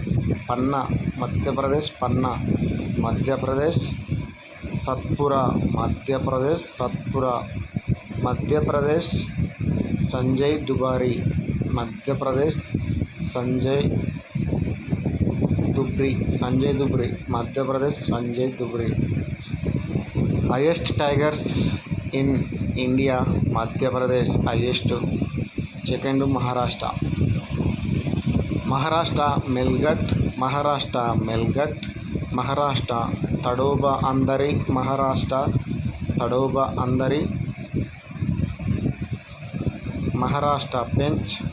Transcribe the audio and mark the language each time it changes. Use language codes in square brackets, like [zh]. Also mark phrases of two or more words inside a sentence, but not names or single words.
[en] Madhya Pradesh, Satpura. Madhya Pradesh, Sanjay Dubari. Sanjay Dubri. Highest tigers in India. Madhya Pradesh highest. Second, Maharashtra, Melghat. Maharashtra, Tadoba Andhari. Maharashtra, Pench.